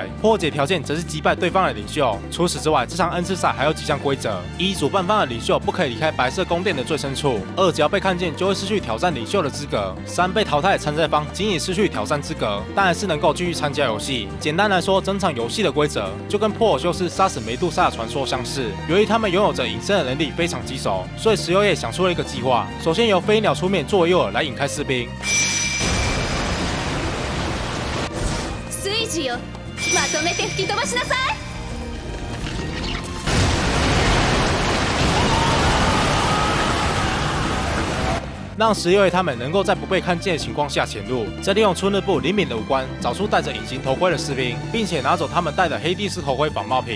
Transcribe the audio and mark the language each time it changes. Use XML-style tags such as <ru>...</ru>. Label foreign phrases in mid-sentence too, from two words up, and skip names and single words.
<zh>破解条件则是击败对方的领袖。除此之外，这场恩赐赛还有几项规则：一、主办方的领袖不可以离开白色宫殿的最深处；2、只要被看见，就会失去挑战领袖的资格；3、被淘汰的参赛方仅已失去挑战资格，但还是能够继续参加游戏。简单来说，整场游戏的规则就跟珀尔修斯杀死梅杜莎的传说相似。由于他们拥有着隐身的能力非常棘手，所以16叶想出了一个计划。首先由飞鸟出面作为诱饵来引开士兵。</zh> <ja>随時よ、まとめて吹き飛ばしなさい。</ja> <zh>让16叶他们能够在不被看见的情况下潜入，再利用春日部灵敏的五官找出戴着隐形头盔的士兵，并且拿走他们戴的黑帝斯头盔仿冒品。</zh>